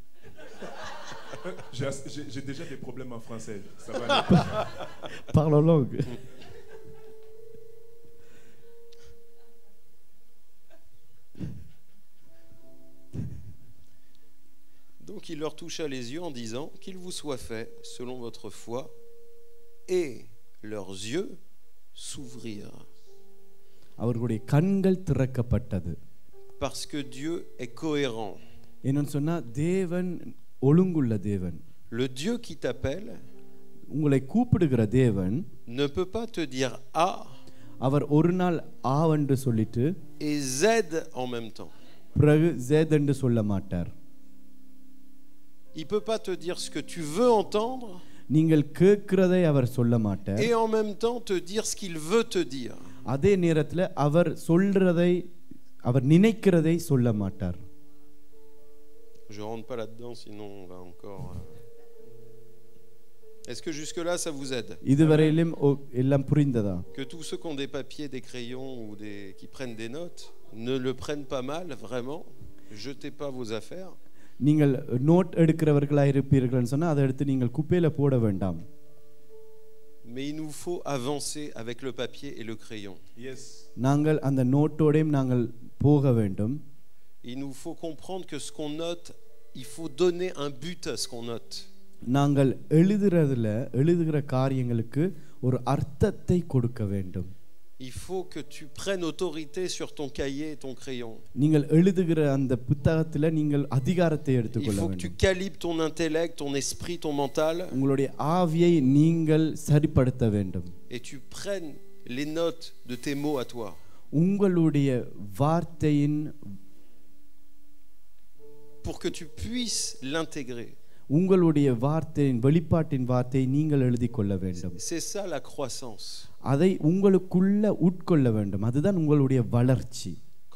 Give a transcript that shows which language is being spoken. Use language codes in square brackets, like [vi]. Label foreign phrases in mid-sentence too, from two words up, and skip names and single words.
[fr] J'ai déjà des problèmes en français. Ça va aller. Parle en langue. Donc il leur toucha les yeux en disant qu'il vous soit fait selon votre foi, et leurs yeux s'ouvrirent. [ta] அவர்களுடைய கண்கள் திறக்கப்பட்டது. [fr] Parce que Dieu est cohérent. [ta] என்னன்னு சொன்னா தேவன் ஒழுங்குள்ள தேவன். [fr] Le Dieu qui t'appelle [ta] உங்களை கூப்பிடுகிற தேவன் [fr] ne peut pas te dire A [ta] அவர் ஒரு நாள் ஆ என்று சொல்லிட்டு [fr] et Z en même temps. [ta] பிறகு Z என்று சொல்ல மாட்டார். [fr] Il peut pas te dire ce que tu veux entendre [ta] நீங்கள் கேட்கிறதை அவர் சொல்ல மாட்டார். [fr] et en même temps te dire ce qu'il veut te dire. [ta] அதே நேரத்தில் அவர் சொல்றதை அவர் நினைக்கிறதை சொல்ல மாட்டார். [fr] Je rentre pas là-dedans, sinon on va encore. Est-ce que jusque-là ça vous aide? [ta] இதுவரையிலும் எல்லாம் புரிந்ததா? [fr] Que tous ceux qui ont des papiers, des crayons ou qui prennent des notes ne le prennent pas mal, vraiment. Jetez pas vos affaires. [ta] நீங்கள் நோட் எடுக்கிறவர்களாக இருப்பீர்கள்னு சொன்னா அதை எடுத்து நீங்கள் குப்பையில போட வேண்டாம். [fr] Mais il nous faut avancer avec le papier et le crayon. Yes. [ta] நாங்கள் அந்த நோட்டோடையும் நாங்கள் போக வேண்டும். [fr] Il nous faut comprendre que ce qu'on note, il faut donner un but à ce qu'on note. [ta] நாங்கள் எழுதுகிற காரியங்களுக்கு ஒரு அர்த்தத்தை கொடுக்க வேண்டும். [fr] Il faut que tu prennes autorité sur ton cahier et ton crayon. [ta] நீங்கள் எழுதுகிற அந்த புத்தகத்துல நீங்கள் அதிகாரத்தை [fr] Il [ta] எடுத்துக்கொள்ள [fr] faut que tu [ta] வேண்டும். [fr] calibres ton intellect, ton esprit, ton mental [ta] உங்களுடைய ஆவியை நீங்கள் சரிப்படுத்த வேண்டும். [fr] et tu prennes les notes de tes mots à toi. [ta] உங்களுடைய வார்த்தையின் [fr] pour que tu puisses l'intégrer. [ta] உங்களுடைய வார்த்தையின் வெளிப்பாட்டின் வார்த்தையை நீங்கள் எழுதி கொள்ள வேண்டும். [fr] C'est ça la croissance. [ta] அதை உங்களுக்குள்ள உட்கொள்ள வேண்டும். அதுதான் உங்களுடைய வளர்ச்சி.